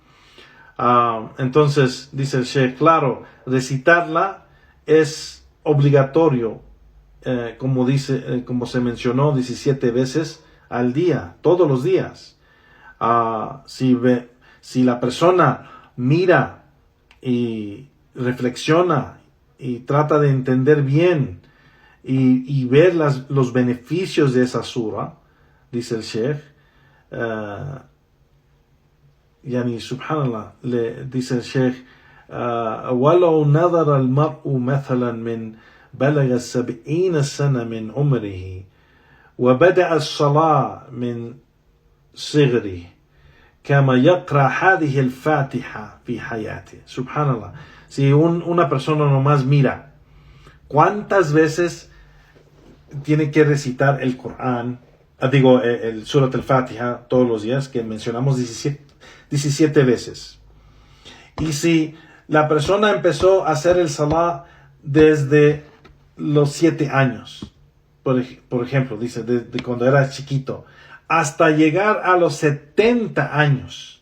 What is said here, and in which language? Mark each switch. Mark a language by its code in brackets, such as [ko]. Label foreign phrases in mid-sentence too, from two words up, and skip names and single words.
[es] Entonces, dice el Sheikh, claro, recitarla es obligatorio, como se mencionó, 17 veces al día, todos los días. Si la persona mira y reflexiona y trata de entender bien y ver los beneficios de esa sura, dice el Sheikh, [ar] يعني سبحان الله, [es] dice el Sheikh, [ar] ولو نظر المرء مثلا من بلغ 70 سنة من عمره وبدأ الصلاة من صغره كما يقرأ هذه الفاتحة في حياته. سبحان الله. [es] Si una persona nomás mira cuántas veces tiene que recitar el Corán, el Surat al-Fatiha todos los días, que mencionamos 17 veces. Y si la persona empezó a hacer el salah desde los 7 años, por ejemplo, dice, desde cuando era chiquito, hasta llegar a los 70 años.